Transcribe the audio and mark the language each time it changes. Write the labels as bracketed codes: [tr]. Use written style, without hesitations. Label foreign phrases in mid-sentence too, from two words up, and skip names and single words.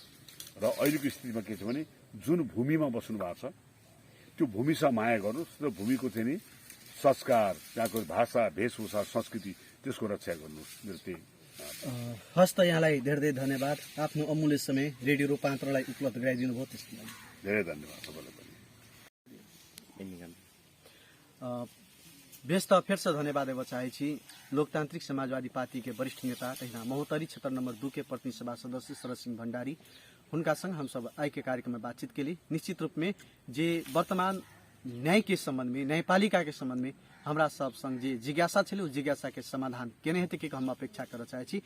[ne] र अहिलेको स्थितिमा के छ भने जुन भूमिमा बस्नु भएको छ त्यो भूमिसँग माया गर्नुहोस् र भूमिको चाहिँ नि संस्कार, त्यहाँको भाषा, वेशभूषा, संस्कृति, त्यसको रक्षा गर्नुहोस्। मेरो त्यही हस्त यहाँलाई धेरै धेरै धन्यवाद। आफ्नो अमूल्य समय रेडियो रूपान्तरलाई उपलब्ध गराइदिनु भयो, त्यसको लागि धेरै धन्यवाद तपाईँलाई पनि। [mai] व्यस्त फिर से धन्यवाद देना चाहे छी लोकतांत्रिक समाजवादी पार्टी के वरिष्ठ नेता तथा महोत्तरी क्षेत्र नंबर 2 के प्रतिनिधि सभा सदस्य शरद सिंह भंडारी, उनका संग हम सब आई के कार्यक्रम में बातचीत के लिए निश्चित रूप में जे वर्तमान न्याय के संबंध में, न्यायपालिका के संबंध में हमरा सब संग जे जिज्ञासा छे, उस जिज्ञासा के समाधान केने हेतु के हम अपेक्षा कर चाहे छी।